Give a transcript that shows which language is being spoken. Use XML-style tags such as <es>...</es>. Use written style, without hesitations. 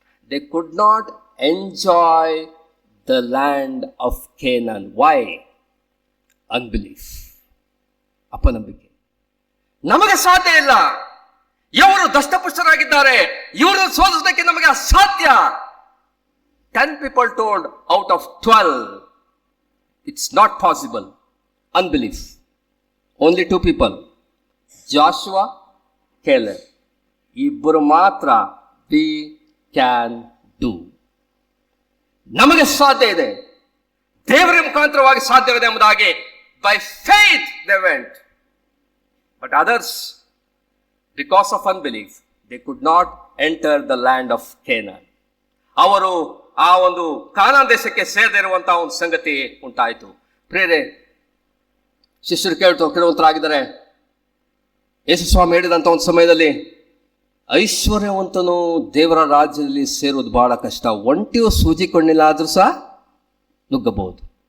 <en>They could not enjoy the land of Canaan. Why?</en> <kn>Unbelief, ಅಪನಂಬಿಕೆ. ನಮಗೆ ಸಾಧ್ಯ ಇಲ್ಲ, ಇವರು ದಷ್ಟಪುಷ್ಟರಾಗಿದ್ದಾರೆ, ಇವರು ಸೋಲಿಸೋದಕ್ಕೆ ನಮಗೆ ಅಸಾಧ್ಯ.</kn> <en>10 people told out of 12 it's not possible. Unbelief. Only 2 people, Joshua, Caleb.</en> <kn>ಇಬ್ಬರು ಮಾತ್ರ</kn> <en>we can do.</en> <kn>ನಮಗೆ ಸಾಧ್ಯ ಇದೆ, ದೇವರ ಮುಖಾಂತರವಾಗಿ ಸಾಧ್ಯವಿದೆ ಎಂಬುದಾಗಿ</kn> <en>by faith they went. But others, because of unbelief, they could not enter the land of Canaan.</en> <kn>ಅವರು ಆ ಒಂದು ಕಾನಾನ್ ದೇಶಕ್ಕೆ ಸೇರದಿರುವಂತಹ ಒಂದು ಸಂಗತಿ ಉಂಟಾಯಿತು. ಪ್ರೇರೆ, ಶಿಷ್ಯರು ಕೇಳುವಂತರಾಗಿದ್ದಾರೆ. ಯೇಸು ಸ್ವಾಮಿ ಹೇಳಿದಂತ ಒಂದು ಸಮಯದಲ್ಲಿ, ಐಶ್ವರ್ಯವಂತನು ದೇವರ ರಾಜ್ಯದಲ್ಲಿ ಸೇರುವುದು ಬಹಳ ಕಷ್ಟ, ಒಂಟಿಯು ಸೂಜಿ ಕೊಂಡಿಲ್ಲ ಆದ್ರೂ ಸಹ ನುಗ್ಗಬಹುದು.</kn>